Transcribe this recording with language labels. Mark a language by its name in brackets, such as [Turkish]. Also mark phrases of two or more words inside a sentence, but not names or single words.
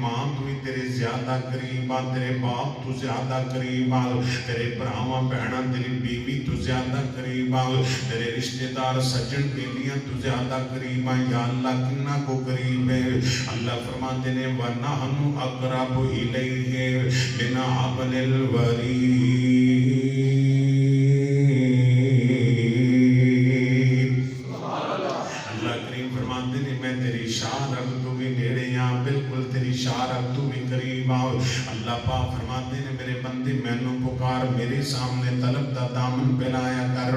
[Punjabi] تو ही تیرے زیادہ قریب آ، تیرے باپ توں زیادہ قریب آ، تیرے بھراواں بھیناں تیری بیوی توں زیادہ قریب آ، تیرے رشتے دار سجن بیلیاں توں زیادہ قریب آ. یا اللہ کنا کو قریب ہے. اللہ فرماندے نے [Arabic] ونحن أقرب إليه من حبل الوريد. [Punjabi] بالکل تیری شارت توں وی قریب آؤ. اللہ پاک فرماندے نے میرے بندے مینوں پکار، میرے سامنے طلب دا دامن پھیلایا کر.